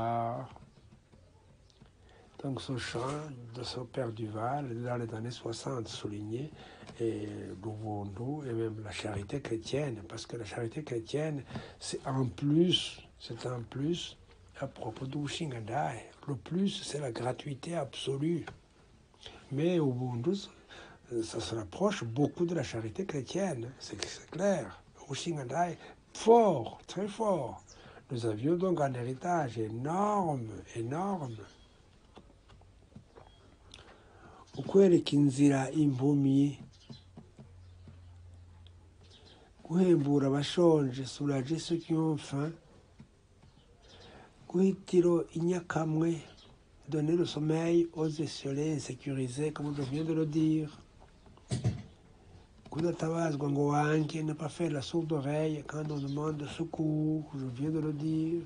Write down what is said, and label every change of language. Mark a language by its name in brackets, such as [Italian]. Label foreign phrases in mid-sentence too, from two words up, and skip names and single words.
[French] » Donc ce chant de ce père Duval, dans les années 60, souligné, et l'Ubuntu et même la charité chrétienne, parce que la charité chrétienne, c'est un plus à propos du Mushingandaï. Le plus, c'est la gratuité absolue. Mais Ubuntu, ça se rapproche beaucoup de la charité chrétienne, c'est clair. Mushingandaï, fort, très fort. Nous avions donc un héritage énorme. [Rundi] Ukwereka inzira impumyi, guhembura abashonje, [French] soulager ceux qui ont faim, [Rundi] Guhitiro inyakamwe, [French] donner le sommeil aux esselés insécurisés, comme je viens de le dire. [Rundi] Kudatabazwa ngo wange, [French] ne pas faire la sourde oreille quand on demande secours, je viens de le dire.